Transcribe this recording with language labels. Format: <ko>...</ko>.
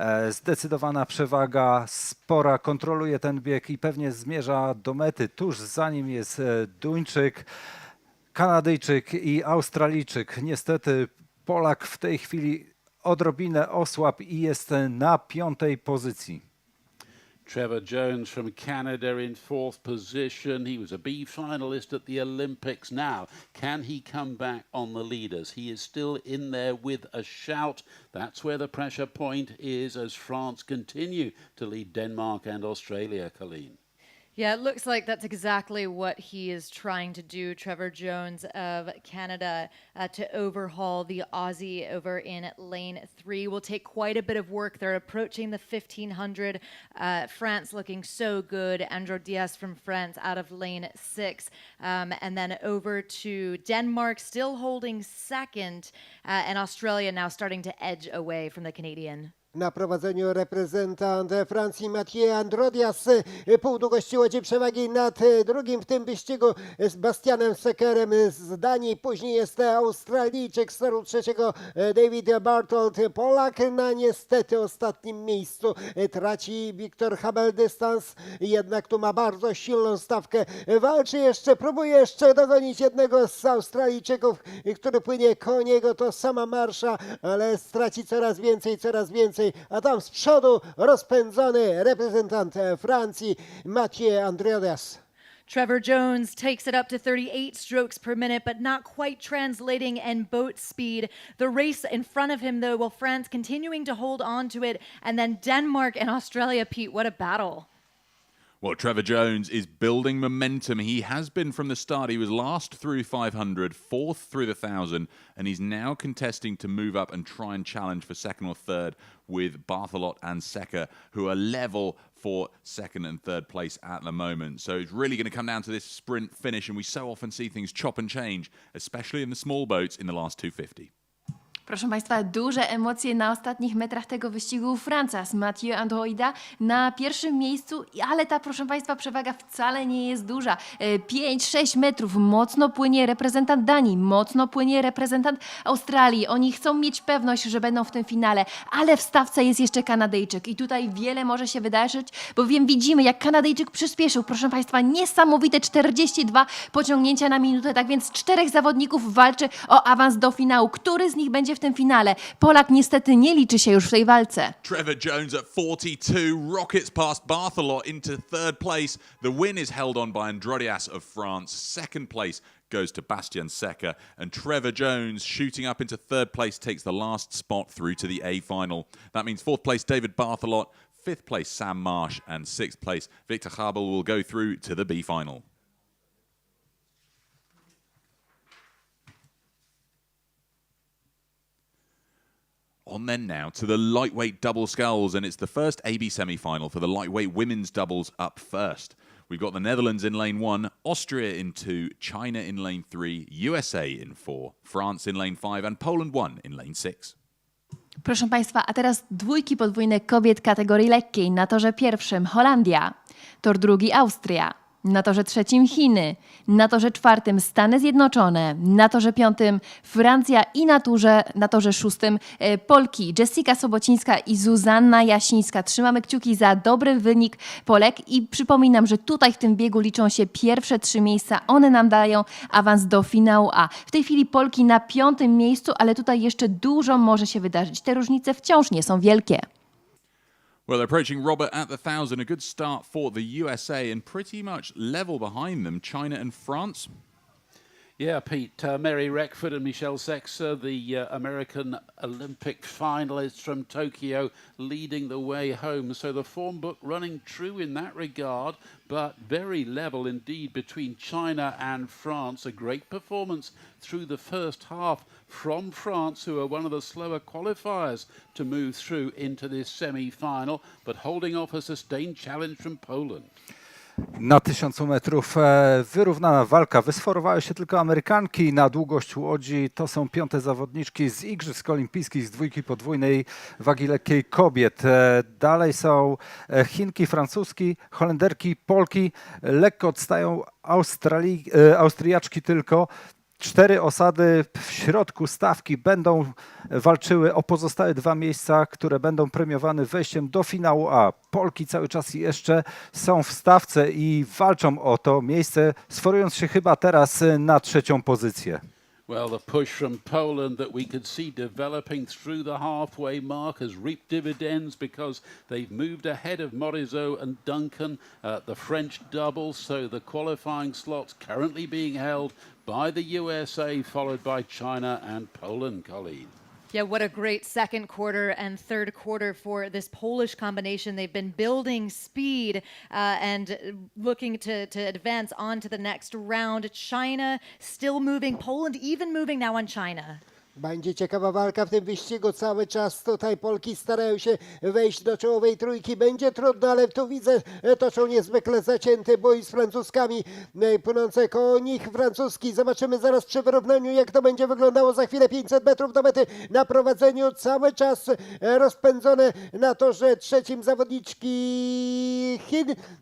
<pl>Zdecydowana przewaga, spora, kontroluje ten bieg i pewnie zmierza do mety. Tuż za nim jest Duńczyk, Kanadyjczyk i Australijczyk. Niestety Polak w tej chwili odrobinę osłabł i jest na 5. pozycji.</pl> <en>Trevor Jones from Canada in 4th position. He was a B finalist at the Olympics. Now, can he come back on the leaders? He is still in there with a shout. That's where the pressure point is as France continue to lead Denmark and Australia, Colleen. Yeah, it looks like that's exactly what he is trying to do, Trevor Jones of Canada, to overhaul the Aussie over in lane 3. Will take quite a bit of work. They're approaching the 1500. France looking so good. Andrew Diaz from France out of lane 6. And then over to Denmark, still holding second, and Australia now starting to edge away from the Canadian.</en> <pl>Na prowadzeniu reprezentant Francji Mathieu Androdias, pół długości łodzi przewagi nad drugim w tym wyścigu z Bastianem Seckerem z Danii. Później jest Australijczyk z toru trzeciego David Bartold. Polak na niestety ostatnim miejscu traci Wiktor Habel dystans, jednak tu ma bardzo silną stawkę. Walczy jeszcze, próbuje jeszcze dogonić jednego z Australijczyków, który płynie koło niego. To sama marsza, ale straci coraz więcej. A tam z przodu rozpędzony reprezentant Francji Mathieu Androdias.</pl> <en>Trevor Jones takes it up to 38 strokes per minute, but not quite translating in boat speed. The race in front of him, though, while France continuing to hold on to it, and then Denmark and Australia. Pete, what a battle. Well, Trevor Jones is building momentum. He has been from the start. He was last through 500, fourth through the 1,000, and he's now contesting to move up and try and challenge for second or third with Barthelot and Secker, who are level for second and third place at the moment. So it's really going to come down to this sprint finish, and we so often see things chop and change, especially in the small boats in the last 250.</en> <pl>Proszę Państwa, duże emocje na ostatnich metrach tego wyścigu. Francuz Mathieu Androida na pierwszym miejscu, ale ta, proszę Państwa, przewaga wcale nie jest duża. 5-6 metrów. Mocno płynie reprezentant Danii, mocno płynie reprezentant Australii. Oni chcą mieć pewność, że będą w tym finale, ale w stawce jest jeszcze Kanadyjczyk i tutaj wiele może się wydarzyć, bowiem widzimy, jak Kanadyjczyk przyspieszył. Proszę Państwa, niesamowite 42 pociągnięcia na minutę, tak więc 4 zawodników walczy o awans do finału. Który z nich będzie w tym finale? Polak niestety nie liczy się już w tej walce.</pl> <en>Trevor Jones at 42 rockets past Barthelot into third place. The win is held on by Androdias of France. Second place goes to Bastien Secker, and Trevor Jones shooting up into third place takes the last spot through to the A final. That means fourth place David Barthelot, fifth place Sam Marsh, and sixth place Victor Habel will go through to the B final. On then now to the lightweight double sculls, and it's the first AB semi-final for the lightweight women's doubles up first. We've got the Netherlands in lane 1, Austria in 2, China in lane 3, USA in 4, France in lane 5, and Poland 1 in lane 6.</en> <pl>Proszę Państwa, a teraz dwójki podwójne kobiet kategorii lekkiej. Na torze pierwszym Holandia, tor drugi Austria, na torze trzecim Chiny, na torze czwartym Stany Zjednoczone, na torze piątym Francja i na torze szóstym Polki Jessica Sobocińska i Zuzanna Jasińska. Trzymamy kciuki za dobry wynik Polek i przypominam, że tutaj w tym biegu liczą się pierwsze 3 miejsca. One nam dają awans do finału A. W tej chwili Polki na 5. miejscu, ale tutaj jeszcze dużo może się wydarzyć. Te różnice wciąż nie są wielkie.</pl> <en>Well, they're approaching Robert at the 1,000. A good start for the USA, and pretty much level behind them, China and France. Yeah, Pete, Mary Reckford and Michelle Sexer, the American Olympic finalists from Tokyo, leading the way home. So the form book running true in that regard, but very level indeed between China and France. A great performance through the first half from France, who are one of the slower qualifiers to move through into this semi-final, but holding off a sustained challenge from Poland.</en> <pl>Na 1000 metrów wyrównana walka. Wysforowały się tylko Amerykanki na długość łodzi. To są 5. zawodniczki z Igrzysk Olimpijskich z dwójki podwójnej wagi lekkiej kobiet. Dalej są Chinki, Francuski, Holenderki, Polki. Lekko odstają Austriaczki tylko. 4 osady w środku stawki będą walczyły o pozostałe 2 miejsca, które będą premiowane wejściem do finału A. Polki cały czas jeszcze są w stawce i walczą o to miejsce, sforując się chyba teraz na 3. pozycję.</pl> <en>Well, the push from Poland that we could see developing through the halfway mark has reaped dividends because they've moved ahead of Morizot and Duncan at the French doubles. So the qualifying slots currently being held by the USA, followed by China and Poland, Colleen. Yeah, what a great second quarter and third quarter for this Polish combination. They've been building speed and looking to advance on to the next round. China still moving, Poland even moving now on China.</en> <pl>Będzie ciekawa walka w tym wyścigu. Cały czas tutaj Polki starają się wejść do czołowej trójki. Będzie trudno, ale tu widzę, toczą niezwykle zacięty bój z Francuzkami. Płynące koło nich Francuski. Zobaczymy zaraz przy wyrównaniu, jak to będzie wyglądało za chwilę. 500 metrów do mety na prowadzeniu. Cały czas rozpędzone na torze trzecim zawodniczki Chin.</pl>